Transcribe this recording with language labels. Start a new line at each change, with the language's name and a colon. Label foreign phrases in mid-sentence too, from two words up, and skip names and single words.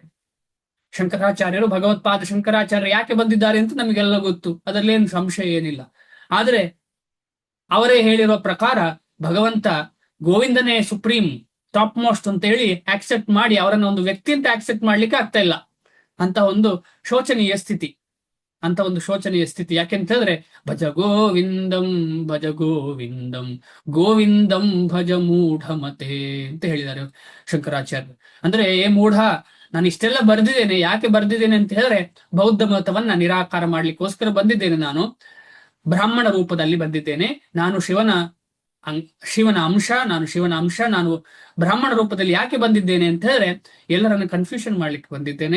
Kannada: ಶಂಕರಾಚಾರ್ಯರು, ಭಗವತ್ಪಾದ ಶಂಕರಾಚಾರ್ಯರು ಯಾಕೆ ಬಂದಿದ್ದಾರೆ ಅಂತ ನಮಗೆಲ್ಲ ಗೊತ್ತು, ಅದರಲ್ಲೇನು ಸಂಶಯ ಏನಿಲ್ಲ. ಆದರೆ ಅವರೇ ಹೇಳಿರುವ ಪ್ರಕಾರ ಭಗವಂತ ಗೋವಿಂದನೇ
English: supreme, top most
Kannada: ಅಂತ ಹೇಳಿ ಆಕ್ಸೆಪ್ಟ್ ಮಾಡಿ ಅವರನ್ನ ಒಂದು ವ್ಯಕ್ತಿ ಅಂತ ಆಕ್ಸೆಪ್ಟ್ ಮಾಡ್ಲಿಕ್ಕೆ ಆಗ್ತಾ ಇಲ್ಲ. ಅಂತ ಒಂದು ಶೋಚನೀಯ ಸ್ಥಿತಿ, ಅಂತ ಒಂದು ಶೋಚನೀಯ ಸ್ಥಿತಿ. ಯಾಕೆಂತ ಹೇಳಿದ್ರೆ
Sanskrit: ಭಜ ಗೋವಿಂದಂ ಭಜ ಗೋವಿಂದಂ ಗೋವಿಂದಂ ಭಜ ಮೂಢಮತೆ
Kannada: ಅಂತ ಹೇಳಿದ್ದಾರೆ ಶಂಕರಾಚಾರ್ಯರು. ಅಂದ್ರೆ ಏ ಮೂಢ, ನಾನು ಇಷ್ಟೆಲ್ಲ ಬರ್ದಿದ್ದೇನೆ, ಯಾಕೆ ಬರ್ದಿದ್ದೇನೆ ಅಂತ ಹೇಳಿದ್ರೆ ಬೌದ್ಧ ಮತವನ್ನ ನಿರಾಕಾರ ಮಾಡ್ಲಿಕ್ಕೋಸ್ಕರ ಬಂದಿದ್ದೇನೆ. ನಾನು ಬ್ರಾಹ್ಮಣ ರೂಪದಲ್ಲಿ ಬಂದಿದ್ದೇನೆ, ನಾನು ಶಿವನ ಅಂಶ, ನಾನು ಬ್ರಾಹ್ಮಣ ರೂಪದಲ್ಲಿ ಯಾಕೆ ಬಂದಿದ್ದೇನೆ ಅಂತ ಹೇಳಿದ್ರೆ ಎಲ್ಲರನ್ನು ಕನ್ಫ್ಯೂಷನ್ ಮಾಡ್ಲಿಕ್ಕೆ ಬಂದಿದ್ದೇನೆ.